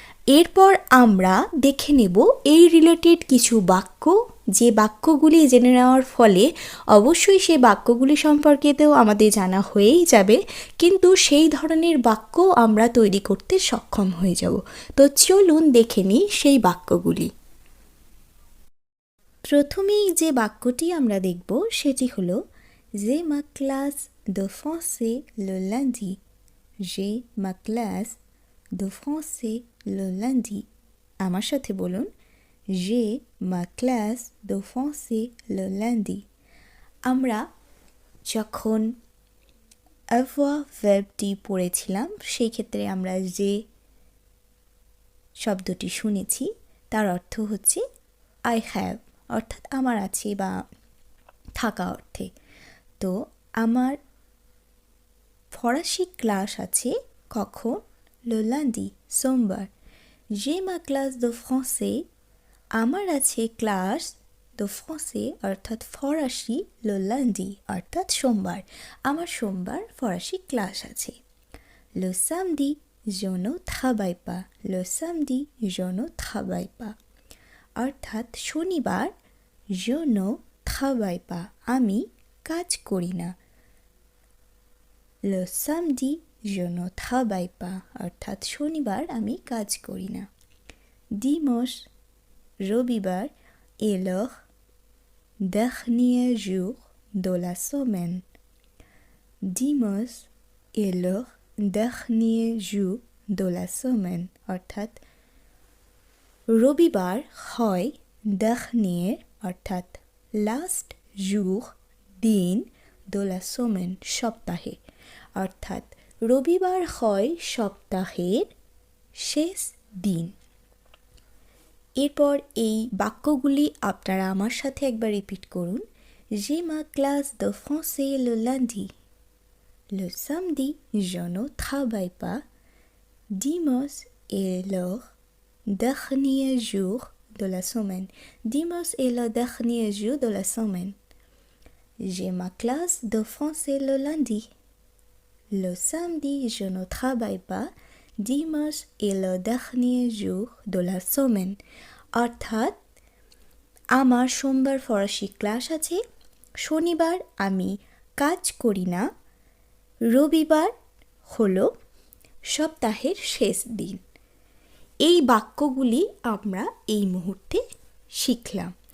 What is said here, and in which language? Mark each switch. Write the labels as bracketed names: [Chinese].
[Bangla] এরপর আমরা দেখে নেব এই রিলেটেড কিছু বাক্য, যে বাক্যগুলি জেনে নেওয়ার ফলে অবশ্যই সেই বাক্যগুলি সম্পর্কেতেও আমাদের জানা হয়েই যাবে, কিন্তু সেই ধরনের বাক্য আমরা তৈরি করতে সক্ষম হয়ে যাব। তো চলুন দেখে নিই সেই বাক্যগুলি। প্রথমেই যে বাক্যটি আমরা দেখব সেটি হলো [French] j'ai ma classe de français le lundi, [Bangla] j'ai ma classe de français le lundi। আমার সাথে বলুন, [French] j'ai ma classe de français le lundi। [Bangla] আমরা যখন avoir ভার্বটি পড়েছিলাম সেই ক্ষেত্রে আমরা যে শব্দটি শুনেছি তার অর্থ হচ্ছে I have, অর্থাৎ আমার আছে বা থাকা অর্থে। তো আমার ফরাসি ক্লাস আছে কখন? le lundi, সোমবার। [French] j'ai ma classe de français, [Bangla] আমার আছে ক্লাস de français অর্থাৎ ফরাসি le lundi অর্থাৎ সোমবার। আমার সোমবার ফরাসি ক্লাস আছে। [French] le samedi, je ne travaille pas, le samedi, je ne travaille pas [Bangla] অর্থাৎ শনিবার [French] je ne travaille pas [Bangla] আমি কাজ করি না। [French] le samedi, je ne travaille pas [Bangla] অর্থাৎ শনিবার আমি কাজ করি না। [French] dimanche, রবিবার est le dernier jour de la semaine, dimanche est le dernier jour de la semaine [Bangla] অর্থাৎ রবিবার হয় [French] dernier অর্থাৎ লাস্ট [Bangla] jour দিন [French] de la semaine [Bangla] সপ্তাহে অর্থাৎ রবিবার হয় সপ্তাহের শেষ দিন। এরপর এই বাক্যগুলি আপনারা আমার সাথে একবার রিপিট করুন। [French] J'ai ma classe de français le lundi. Le samedi, je ne travaille pas. Dimanche est le dernier jour de la semaine. Dimanche est le dernier jour de la semaine. J'ai ma classe de français le lundi. Le samedi, je ne travaille pas. Dimanche est le dernier jour de la semaine. [Bangla] অর্থাৎ আমার সোমবার ফরাসি class আছে, শনিবার আমি কাজ করি না, রবিবার হলো সপ্তাহের শেষ দিন। এই বাক্যগুলি আমরা এই মুহূর্তে শিখলাম।